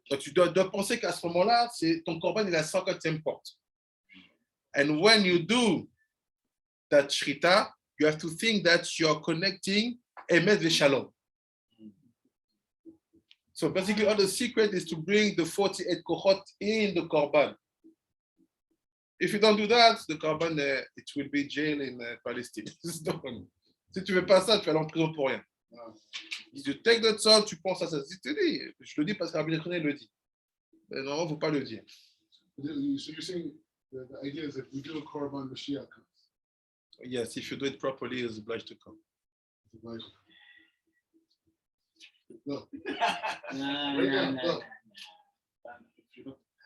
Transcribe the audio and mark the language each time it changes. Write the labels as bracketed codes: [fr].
[fr] Donc tu dois penser qu'à ce moment-là, ton korban est la 50e porte. [en] And when you do that shrita, you have to think that you are connecting emet v'shalom. So basically, all the secret is to bring the 48 kohot in the korban. If you don't do that, the korban, it will be jail in Palestine. It's done. [fr] Si tu ne veux pas ça, tu vas aller en prison pour rien. Si tu [en] take the salt, [fr] tu penses à ça. Je le dis parce que Rabbi Yechoné le dit. Mais non, il ne faut pas le dire. [en] So you're saying the idea is if we do a korban, Mashiach comes. Yes, if you do it properly, it's obliged to come. Like, look, [fr] Non, [en] right [fr] non, [en] now, [fr] non. [en] look.